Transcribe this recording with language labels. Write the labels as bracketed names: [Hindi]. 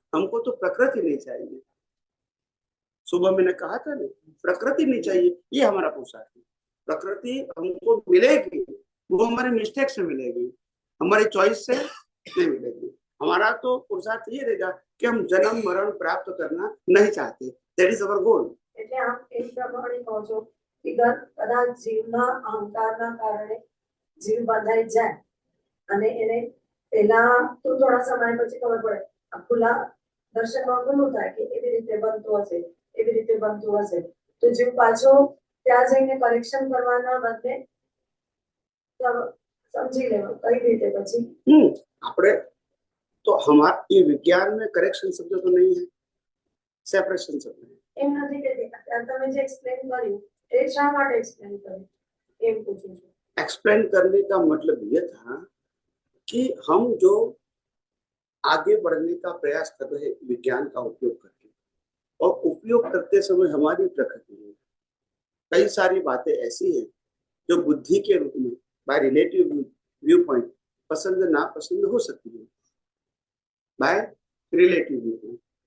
[Hindi] हमको तो प्रकृति नहीं चाहिए। सुबह मैंने कहा था ना, प्रकृति नहीं चाहिए, ये हमारा पुरुषार्थ है। प्रकृति हमको मिलेगी, वो हमारे मिस्टेक से मिलेगी, हमारी चॉइस से नहीं मिलेगी। हमारा तो पुरुषार्थ ये रहेगा कि हम जन्म मरण प्राप्त करना नहीं चाहते। [English] That is our goal. [Gujarati] એટલે આપ એક પ્રમાણે કહો છો કે કદાચ જીવના અહંકારના કારણે જીવ બંધાઈ જાય અને એને પહેલા તો થોડા સમય પછી ખબર પડે, ખુલ્લા દર્શનમાં ખુલ્લું થાય કે એવી રીતે બનતું હશે, એવી રીતે બનતું હશે, તો જીવ પાછો ત્યાં જઈને કરેક્શન કરવાના બદલે સમજી લેવું કઈ રીતે પછી [Hindi] આપણે तो हमारे ये विज्ञान में करेक्शन शब्द तो नहीं है, सेपरेशन शब्द है। [Gujarati] એમ નથી કે તમે જે એક્સપ્લેન કર્યું એ શા માટે એક્સપ્લેન કર્યું એમ પૂછું છું। [Hindi] एक्सप्लेन करने का मतलब ये था कि हम जो आगे बढ़ने का प्रयास कर रहे हैं विज्ञान का उपयोग करके, और उपयोग करते समय हमारी प्रकृति में कई सारी बातें ऐसी हैं जो बुद्धि के रूप में [English] by relative view point [Hindi] पसंद ना पसंद हो सकती है, बाय रिलेटिव व्यू पॉइंट।